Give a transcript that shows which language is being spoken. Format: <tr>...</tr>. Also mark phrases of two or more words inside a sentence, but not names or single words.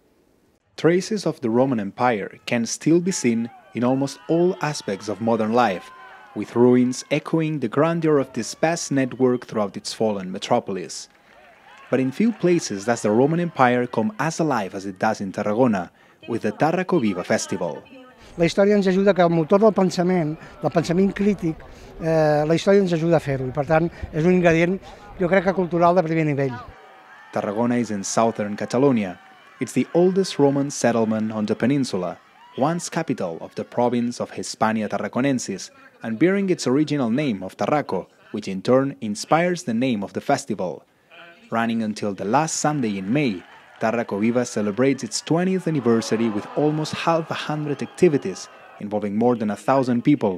<en>Traces of the Roman Empire can still be seen in almost all aspects of modern life, with ruins echoing the grandeur of this vast network throughout its fallen metropolis. But in few places does the Roman Empire come as alive as it does in Tarragona, with the Tarraco Viva Festival.</en> <ca>La història ens ajuda que el motor del pensament crític, la història ens ajuda a fer-ho, i per tant és un ingredient, jo crec que cultural de primer nivell.</ca> <en>Tarragona is in southern Catalonia. It's the oldest Roman settlement on the peninsula, once capital of the province of Hispania Tarraconensis, and bearing its original name of Tarraco, which in turn inspires the name of the festival. Running until the last Sunday in May, Tarraco Viva celebrates its 20th anniversary with almost 100 activities, involving more than 1,000 people.</en>